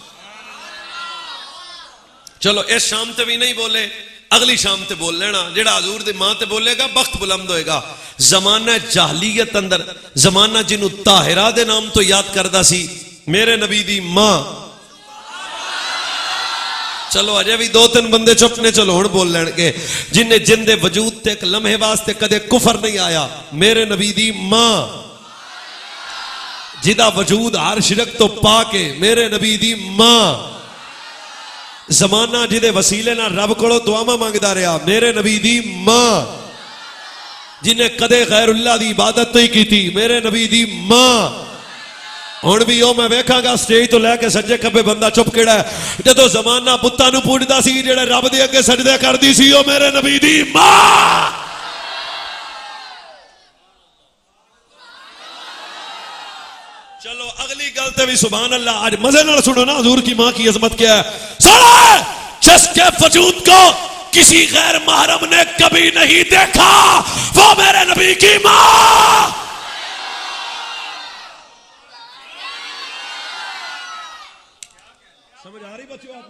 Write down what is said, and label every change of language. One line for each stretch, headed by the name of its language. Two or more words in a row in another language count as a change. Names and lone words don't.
Punjabi: چلو اس شام تے بھی نہیں بولے, اگلی شام تے بول لینا. جڑا حضور دی ماں تے بولے گا بخت بلند ہوئے گا. زمانہ جاہلیت اندر, زمانہ جنہوں طاہرہ دے نام تو یاد کردہ سی, میرے نبی دی ماں. چلو اجے بھی دو تین بندے چپ نے, چلو ہن بول لین گے. جن جن دے وجود تے ایک لمحے واسطے کدے کفر نہیں آیا, میرے نبی دی ماں. جدا وجود ہر شرک تو پاکے, میرے نبی دی ماں. زمانہ جدے وسیلے نہ رب کولو دعاواں مانگدا رہیا, میرے نبی دی ماں. جنہیں کدے غیر اللہ دی عبادت نہیں کی تھی, میرے نبی دی ماں. ہن بھی او میں ویکھاں گا سٹیج تو لے کے سجے کھبے بندہ چپ کیڑا ہے. جدوں زمانہ بتاں نوں پوجدا سی, جڑے رب دے اگے سجدے کردی سی, او میرے نبی دی ماں. چلو اگلی گل تے بھی
Arabic: سبحان اللہ.
Punjabi: آج مزے نال سنو نا
Urdu: حضور کی ماں کی عظمت کیا ہے. سنو, جس کے وجود کو کسی غیر محرم نے کبھی نہیں دیکھا, وہ میرے نبی کی ماں. سمجھ آ رہی بچوں آپ نے؟